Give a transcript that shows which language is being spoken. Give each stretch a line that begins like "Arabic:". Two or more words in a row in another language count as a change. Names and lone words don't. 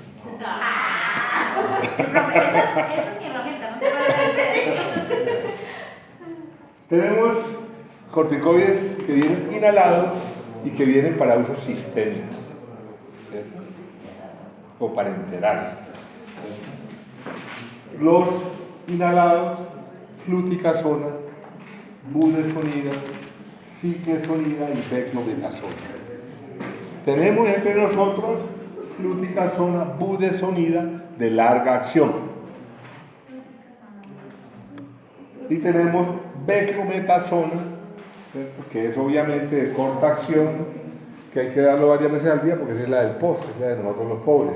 Spanish: Eso es mi herramienta, no se puede hacer. Tenemos corticoides que vienen inhalados y que vienen para uso sistémico, ¿cierto? O parenteral. Los inhalados, fluticasona, budesonida, ciclesonida y beclobetasona. Tenemos entre nosotros fluticasona, budesonida de larga acción. Y tenemos beclobetasona, que es obviamente de corta acción, que hay que darlo varias veces al día porque esa es la del post, es la de nosotros los pobres.